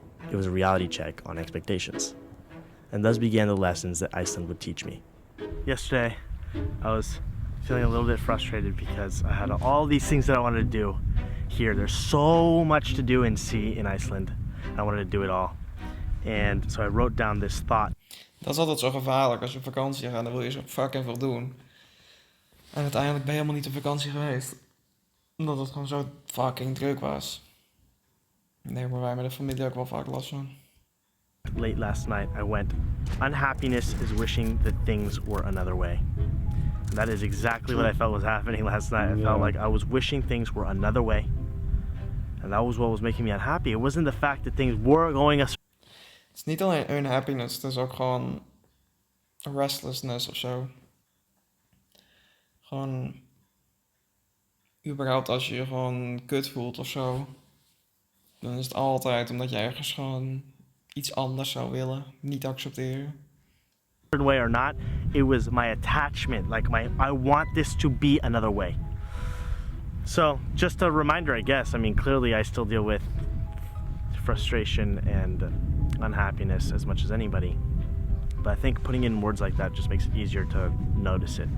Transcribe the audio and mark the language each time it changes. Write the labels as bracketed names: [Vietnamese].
[English] It was a reality check on expectations. And thus began the lessons that Iceland would teach me. Yesterday, I was feeling a little bit frustrated because I had all these things that I wanted to do here. There's so much to do and see in Iceland. I wanted to do it all. And so I wrote down this thought. [Dutch] Dat is altijd zo gevaarlijk. Als je op vakantie gaat, dan wil je zo fucking veel doen. En uiteindelijk ben je helemaal niet op vakantie geweest. Omdat het gewoon zo fucking druk was. Nee, maar wij met de familie ook wel vaak last van. [English] Late last night, I went, unhappiness is wishing that things were another way. And that is exactly what I felt was happening last night. I felt like I was wishing things were another way. And that was what was making me unhappy. It wasn't the fact that things were going a [Dutch] Het is niet alleen unhappiness, het is ook gewoon restlessness of zo. Gewoon überhaupt als je je gewoon kut voelt of zo, dan is het altijd omdat je ergens gewoon iets anders zou willen, niet accepteren. [English] Certain way or not, it was my attachment, like I want this to be another way. So just a reminder, I guess. I mean, clearly I still deal with frustration and unhappiness as much as anybody. But I think putting in words like that just makes it easier to notice it.